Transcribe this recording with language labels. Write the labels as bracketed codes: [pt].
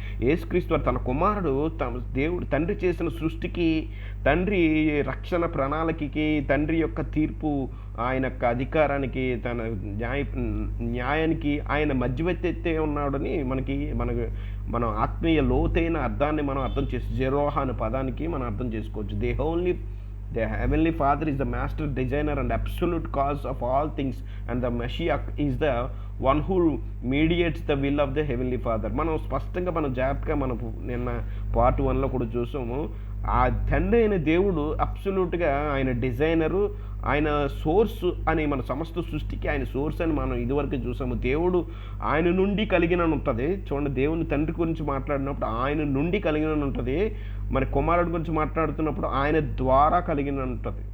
[te] యేసుక్రీస్తు తన కుమారుడు దేవుడు తండ్రి చేసిన సృష్టికి, తండ్రి రక్షణ ప్రణాళికకి, తండ్రి యొక్క తీర్పు, ఆయన యొక్క అధికారానికి, తన న్యాయానికి ఆయన మధ్యవర్తి ఉన్నాడని మనం ఆత్మీయ లోతైన అర్థాన్ని మనం అర్థం చేసి జెరోహ అనే పదానికి మనం అర్థం చేసుకోవచ్చు. [en] The Heavenly Father is the master designer and absolute cause of all things, and the Messiah is the one who mediates the will of the Heavenly Father. [te] మనం స్పష్టంగా మనం జాగ్రత్తగా మనం నిన్న పార్ట్ 1లో కూడా చూసాము. ఆ తండ్రి అయిన దేవుడు అబ్సల్యూట్గా ఆయన డిజైనరు, ఆయన సోర్స్ అని, మన సమస్త సృష్టికి ఆయన సోర్స్ అని మనం ఇదివరకు చూసాము. దేవుడు ఆయన నుండి కలిగిన ఉంటుంది. చూడండి, దేవుని తండ్రి గురించి మాట్లాడినప్పుడు ఆయన నుండి కలిగిన ఉంటుంది, మరి కుమారుడి గురించి మాట్లాడుతున్నప్పుడు ఆయన ద్వారా కలిగిన ఉంటుంది.